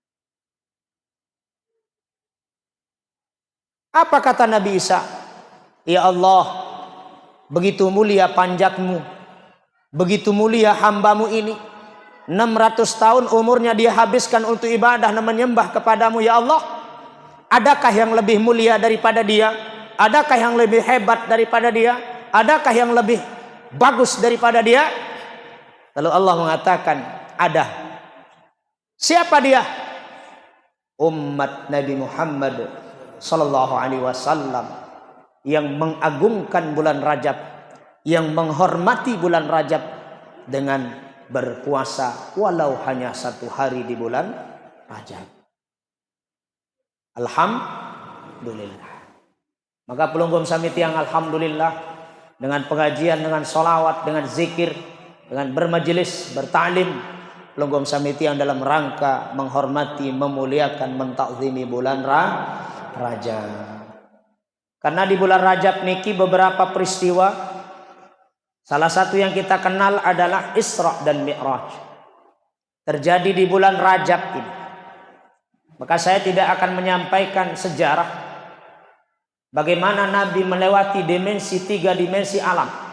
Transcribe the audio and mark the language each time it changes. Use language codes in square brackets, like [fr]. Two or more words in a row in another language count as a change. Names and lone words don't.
[id] Apa kata Nabi Isa? [ar] يا الله, [id] begitu mulia panjatmu, begitu mulia hambamu ini, 600 tahun umurnya dia habiskan untuk ibadah dan menyembah kepadamu [ar] يا الله. [id] Adakah yang lebih mulia daripada dia? Adakah yang lebih hebat daripada dia? Adakah yang lebih bagus daripada dia? Lalu Allah mengatakan ada. Siapa dia? Umat Nabi Muhammad [ar] صلى الله عليه وسلم [id] yang mengagungkan bulan Rajab, yang menghormati bulan Rajab dengan berpuasa walau hanya 1 hari di bulan Rajab. Alhamdulillah. Maka pelungkum samiti yang alhamdulillah dengan pengajian, dengan solawat, dengan zikir, dengan bermajelis, bertaklim, pelungkum samiti yang dalam rangka menghormati, memuliakan, mentakzimi bulan Rajab. Karena di bulan Rajab niki beberapa peristiwa. Salah satu yang kita kenal adalah Isra dan Mi'raj. Terjadi di bulan Rajab ini. Maka saya tidak akan menyampaikan sejarah bagaimana Nabi melewati 3 dimensi alam.